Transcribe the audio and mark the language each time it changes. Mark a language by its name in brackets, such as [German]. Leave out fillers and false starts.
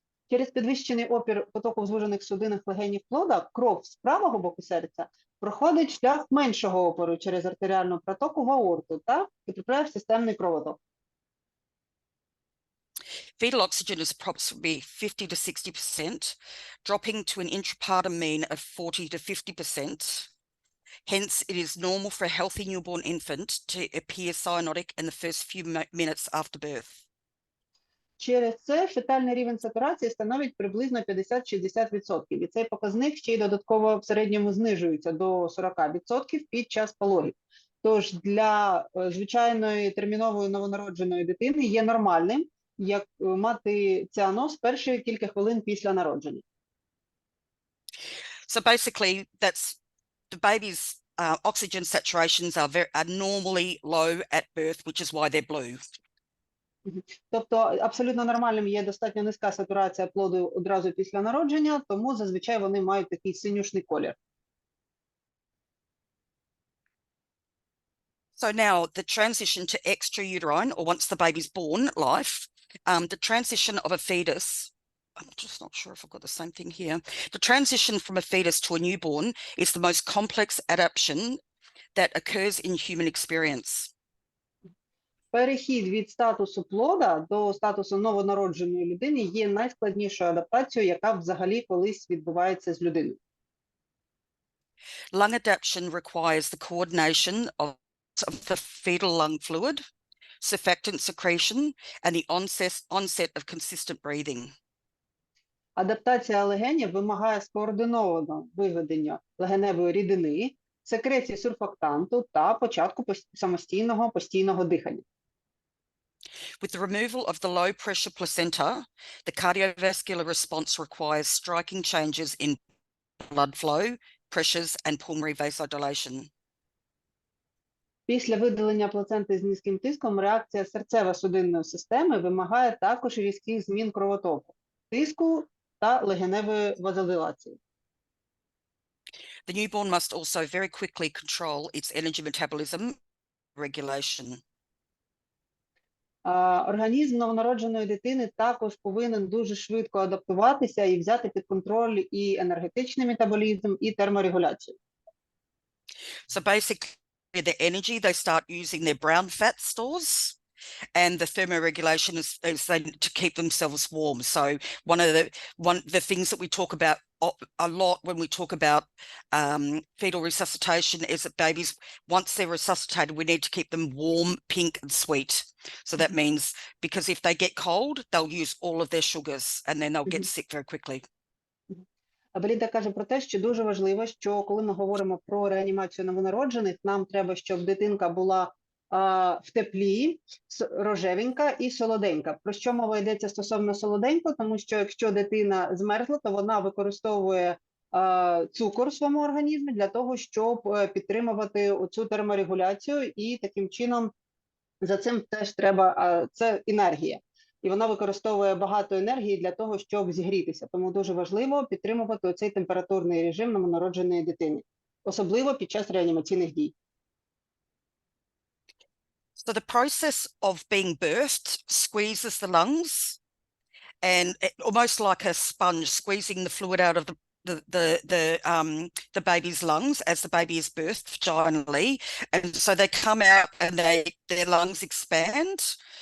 [Ukrainian] Через підвищений опір потоку в звужених судинах легенів плода кров з правого боку серця проходить шлях меншого опору через артеріальну протоку в аорту та потрапляє в системний кровоток. [English] Fetal oxygen is approximately 50 to 60%, dropping to an intrapartum mean of 40 to 50%. Hence, it is normal for a healthy newborn infant to appear cyanotic in the first few minutes after birth. [Ukrainian] Через це фетальний рівень сатурації становить приблизно 50-60%, і цей показник ще й додатково в середньому знижується до 40% під час пологів. Тож для звичайної термінової новонародженої дитини є нормальним, як мати цианоз перші кілька хвилин після народження. [English] So basically, that's the baby's oxygen saturations are normally low at birth, which is why they're blue. [Ukrainian] Тобто абсолютно нормальним є достатньо низька сатурація плоду одразу після народження, тому зазвичай вони мають такий синюшний колір. [English] So now the transition to extrauterine, or once the baby's born, life, the transition of a fetus, I'm just not sure if I've got the same thing here. The transition from a fetus to a newborn is the most complex adaptation that occurs in human experience. [Ukrainian] Перехід від статусу плода до статусу новонародженої людини є найскладнішою адаптацією, яка взагалі колись відбувається з людиною. [English] Lung adaptation requires the coordination of the fetal lung fluid, surfactant secretion, and the onset of consistent breathing. [Ukrainian] Адаптація легенів вимагає скоординованого виведення легеневої рідини, секреції сурфактанту та початку самостійного постійного дихання. [English] With the removal of the low-pressure placenta, the cardiovascular response requires striking changes in blood flow, pressures, and pulmonary vasodilation. [Ukrainian] Після видалення плаценти з низьким тиском реакція серцево-судинної системи вимагає також різких змін кровотоку, тиску та легеневої вазодилації. [English] The newborn must also very quickly control its energy metabolism regulation. [Ukrainian] Організм новонародженої дитини також повинен дуже швидко адаптуватися і взяти під контроль і енергетичний метаболізм, і терморегуляцію. [English] So basically, the energy, they start using their brown fat stores, and the thermoregulation is they, to keep themselves warm. So one of the things that we talk about a lot when we talk about fetal resuscitation is that babies, once they're resuscitated, we need to keep them warm, pink, and sweet. So that means, because if they get cold, they'll use all of their sugars, and then they'll get sick very quickly. [Ukrainian] Белінда каже про те, що дуже важливо, що коли ми говоримо про реанімацію новонароджених, нам треба, щоб дитинка була в теплі, рожевенька і солоденька. Про що мова йдеться стосовно солоденько? Тому що якщо дитина змерзла, то вона використовує цукор в своєму організмі для того, щоб підтримувати оцю терморегуляцію, і таким чином за цим теж треба, це енергія. І вона використовує багато енергії для того, щоб зігрітися. Тому дуже важливо підтримувати оцей температурний режим новонародженої дитини, особливо під час реанімаційних дій. [English] So the process of being birthed squeezes the lungs, and almost like a sponge squeezing the fluid out of the baby's lungs as the baby is birthed vaginally, and so they come out and their lungs expand.